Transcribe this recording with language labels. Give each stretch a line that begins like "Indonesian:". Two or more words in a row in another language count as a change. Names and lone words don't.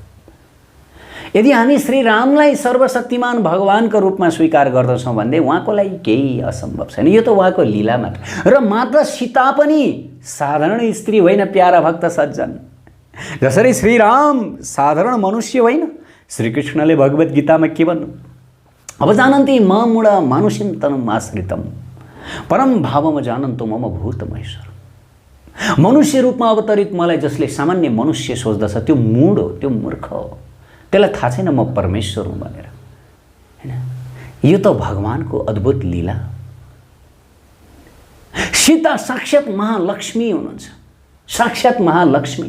Nepali: यदि हामी श्री रामलाई सर्वशक्तिमान भगवानको रूपमा स्वीकार गर्दछौं भन्दै उहाँको लागि केही असम्भव छैन। यो त उहाँको लीला मात्र। र माता सीता पनि साधारण स्त्री होइन प्यारा भक्त सज्जन। जसरी श्री राम साधारण मनुष्य होइन, श्रीकृष्णले भगवत गीतामा के भन्नु?
Sanskrit: अब जानन्ति मूढ मानुषिं तनुम् आश्रितम् परम भावम जानन्तो मम भूत महेश्वर।
Nepali: मनुष्य रूपमा अवतरित मलाई जसले सामान्य मनुष्य सोच्दछ त्यो मूढ हो, त्यो मूर्ख हो। त्यसलाई थाहा छैन म परमेश्वर हुँ भनेर, हैन? यो त भगवानको अद्भुत लीला। सीता साक्षात महालक्ष्मी हुनुहुन्छ, साक्षात महालक्ष्मी।